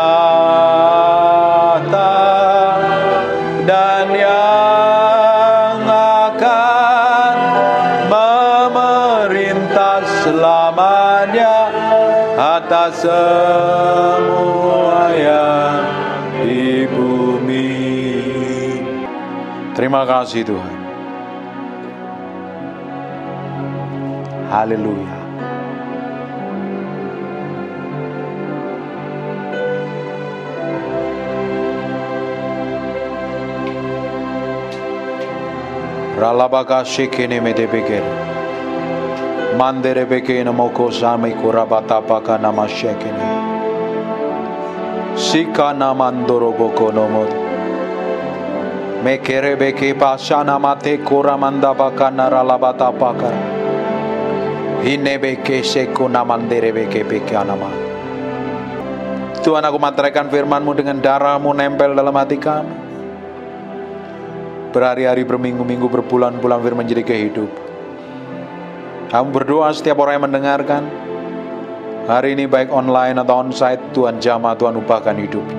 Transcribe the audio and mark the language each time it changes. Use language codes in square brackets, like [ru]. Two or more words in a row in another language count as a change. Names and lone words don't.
[id] tahta dan yang akan memerintah selamanya atas semua yang di bumi. Terima kasih Tuhan. Haleluya. Ralabaka shikene medebegere mandere bekene moko samai kurabata paka nama shekene sikana mandoro boko nomod mekere beke pasana mate kuramanda baka naralabata paka hinebeke sekuna mandere beke beke anama. Tuhan, aku materaikan firman-Mu dengan darah-Mu nempel dalam hati kami. Berhari-hari, berminggu-minggu, berbulan-bulan firman menjadi kehidupan. Kami berdoa setiap orang yang mendengarkan hari ini, baik online atau onsite, Tuhan jamah, Tuhan ubahkan hidupnya.